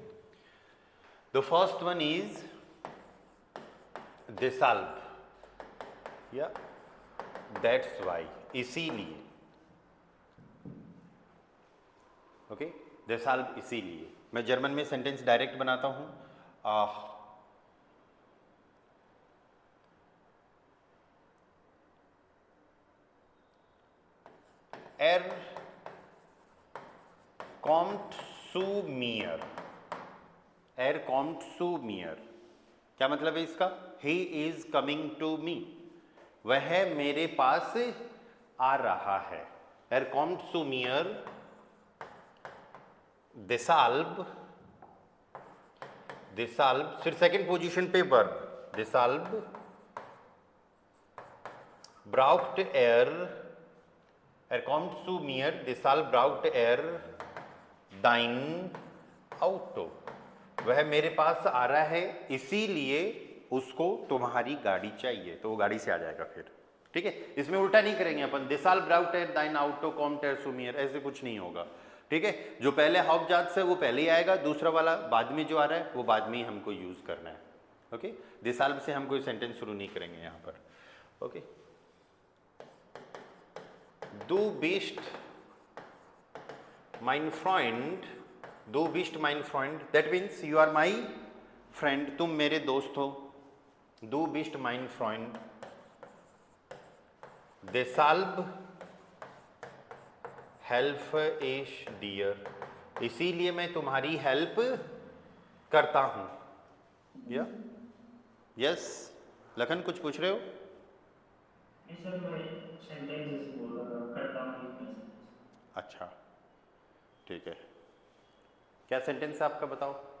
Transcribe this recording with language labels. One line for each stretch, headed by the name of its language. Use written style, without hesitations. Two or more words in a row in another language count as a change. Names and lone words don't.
English: the first one is deshalb, या that's why, इसीलिए, ओके।
Hindi: देसाल्ब इसीलिए। मैं जर्मन में सेंटेंस डायरेक्ट बनाता हूं,
German: er kommt zu mir, er kommt zu mir,
Hindi: क्या मतलब है इसका,
English: he is coming to me,
Hindi: वह मेरे पास आ रहा है।
German: er kommt zu mir, deshalb, deshalb, फिर
English: second position
German: पे वर्ब, deshalb braucht er kommt zu mir, deshalb braucht er dein Auto,
Hindi: वह मेरे पास आ रहा है इसीलिए उसको तुम्हारी गाड़ी चाहिए। तो वो गाड़ी से आ जाएगा फिर, ठीक है। इसमें उल्टा नहीं करेंगे अपन,
German: deshalb braucht er dein Auto kommt er zu mir,
Hindi: ऐसे कुछ नहीं होगा, ठीक है। जो पहले हाउपजाट्स है वो पहले ही आएगा, दूसरा वाला बाद में जो आ रहा है वो बाद में ही हमको यूज करना है, ओके। देसाल्ब से हम कोई सेंटेंस शुरू नहीं करेंगे यहाँ पर, ओके।
German: Du bist mein Freund, du bist mein Freund,
English: that means you are my friend,
Hindi: तुम मेरे दोस्त हो।
German: Du bist mein Freund, deshalb helfe ich dir,
Hindi: इसीलिए मैं तुम्हारी हेल्प करता हूं। या यस लखन कुछ पूछ रहे हो? नहीं सर, मैं सेंटेंस जैसे बोल रहा था, करता हूँ यूज कर सकते हैं। अच्छा ठीक है, क्या सेंटेंस है आपका बताओ?